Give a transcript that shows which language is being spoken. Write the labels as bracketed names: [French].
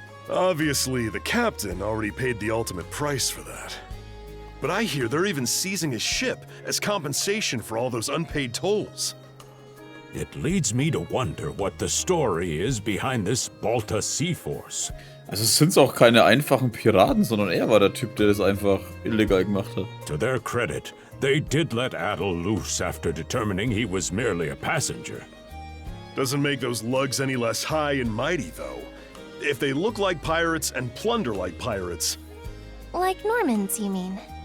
[English] Obviously, the captain already paid the ultimate price for that. But I hear they're even seizing his ship as compensation for all those unpaid tolls. It leads me to wonder what the story is behind this Balta Sea Force. [German] Also es sind auch keine einfachen Piraten, sondern er war der Typ, der das einfach illegal gemacht hat. [English] To their credit, They did let Adol loose after determining he was merely a passenger. Doesn't make those lugs any less high and mighty, though. If they look like pirates and plunder like pirates... Like Normans, you mean?